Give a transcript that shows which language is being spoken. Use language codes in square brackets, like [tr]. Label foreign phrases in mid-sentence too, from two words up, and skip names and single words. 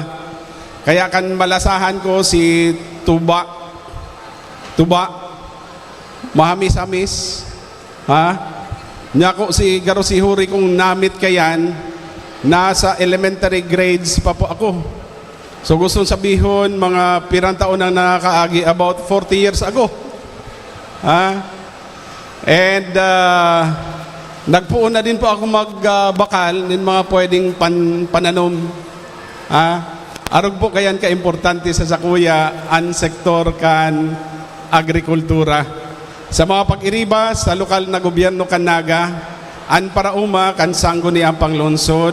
[bik] Kaya kan malasahan ko si Tuba mahamis-hamis, ha? Nyako si Garosihuri kung namit kayan, nasa [en] elementary grades [bik] pa po ako. So gusto sabihon, mga pirang taon nang nakakaagi, [en] about 40 years ago. Ha? [bik] And nagpuon na din po ako magbakal ng mga pwedeng pananom. Ha? Arog po kayan ka-importante sa sakuya ang sektor kan agrikultura. Sa mga pag-iriba sa lokal na gobyerno kan Naga, an parauma kan sangguni ang panglungsod.